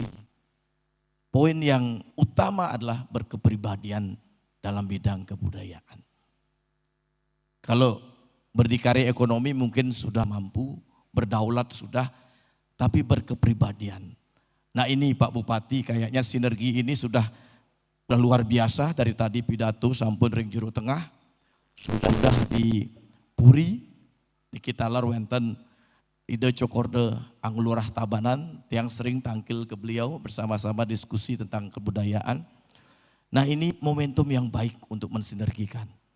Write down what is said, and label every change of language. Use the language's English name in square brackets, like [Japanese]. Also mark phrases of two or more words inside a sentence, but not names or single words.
[Indonesian] Poin yang utama adalah berkepribadian dalam bidang kebudayaan. Kalau berdikari ekonomi mungkin sudah mampu, berdaulat sudah, tapi berkepribadian. Nah ini Pak Bupati kayaknya sinergi ini sudah luar biasa, dari tadi pidato [Balinese] sampun ring jero tengah, [Indonesian] sudah di Puri, di Kitalar wenten Ide Cokorde Anglurah Tabanan, yang sering tangkil ke beliau bersama-sama diskusi tentang kebudayaan. Nah ini momentum yang baik untuk mensinergikan.